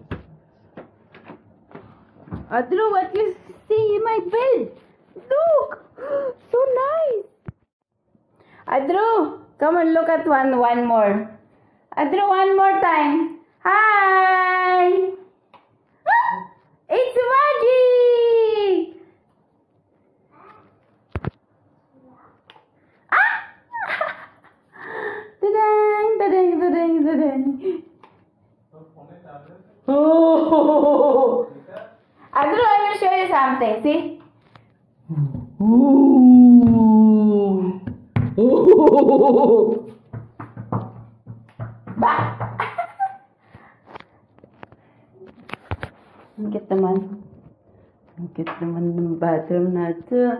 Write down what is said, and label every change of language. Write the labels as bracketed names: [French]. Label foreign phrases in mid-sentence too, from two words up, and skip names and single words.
[English] Adru, what you see in my bed? Look! So nice! Adru, come and look at one more. Adru, one more time. Hi! It's Maggie! Ah! Da-dang, da-dang, da-dang, da-dang. Oh! Adru, I will show you something. See? Ooh. Ooh. Bah! [Filipino] Ang cute naman. Ang cute naman ng bathroom na ito.